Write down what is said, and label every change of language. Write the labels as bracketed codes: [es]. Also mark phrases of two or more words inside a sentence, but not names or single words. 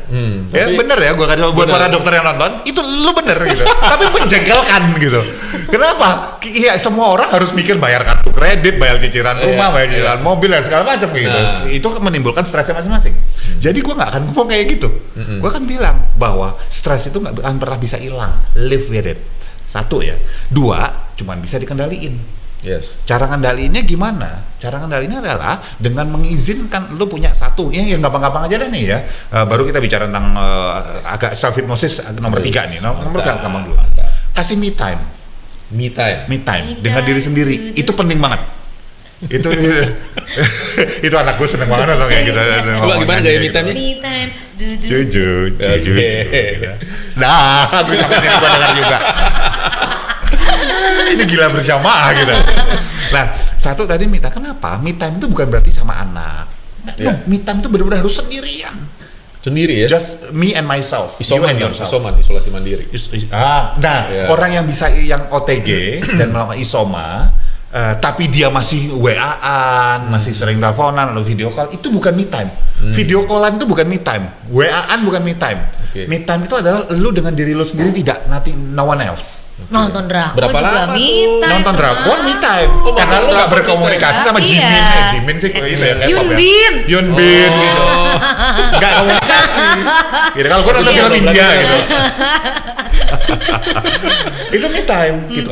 [id] Ya bener ya, gua kata buat para dokter yang nonton, itu lu bener gitu. Tapi menjengkelkan gitu. Kenapa? Iya, semua orang harus mikir bayar kartu kredit, bayar cicilan rumah, bayar cicilan mobil dan segala macam gitu. Itu menimbulkan stresnya masing-masing. Jadi gua nggak akan ngomong kayak gitu. Gua akan bilang bahwa stres itu nggak akan pernah bisa hilang. [en] Live with it. [id] Satu ya. Dua, cuman bisa dikendaliin. Yes. Cara ngendaliinnya gimana? Cara ngendaliinnya adalah dengan mengizinkan lu punya satu, yang gampang-gampang aja deh nih ya. Baru kita bicara tentang agak [en] self hypnosis [id] nomor 3 nih. Nomor gampang dulu. Kasih [en] me time. Me time [id] Dengan diri sendiri. Itu penting banget. Itu anak gue seneng banget atau kayak gitu. Coba gimana gaya [en] me time- [id] nya? [en] Me time. [id] Jujur. Nah, gue sampai sini gue dengar juga. Ini gila berjamaah gitu. Nah, satu tadi [en] me time. [id] Kenapa? [en] Me time [id] itu bukan berarti sama anak. [en] No, me time [id] itu benar-benar harus sendirian. Sendiri ya? [en] Just me and myself. You [id] Isoman, [en] and [id] kan? [en] yourself. [id] Isolasi mandiri. Nah, Iya. orang yang bisa yang OTG dan melakukan isoma, tapi dia masih WA-an, masih sering teleponan atau [en] video call, [id] itu bukan [en] me time. [id] Video callan itu bukan [en] me time. [id] WA-an bukan [en] me time. [id] Oke. [en] Me time [id] itu adalah lu dengan diri lu sendiri, tidak [en] no one else. [id] Nonton drakor Berapa juga lama me tuh? time. Nonton drakor [en] me time. [id] Oh, Karena nonton lu gak drakor berkomunikasi me sama time. Jimin. Iya. Jimin sih kayak gitu ya. kayak Yun pop ya. Bin. Yun Bin gitu. Oh. Gak komunikasi. Gitu. Kalau gue nonton Iya, film berarti India iya. gitu. Itu [en] me time [id] gitu.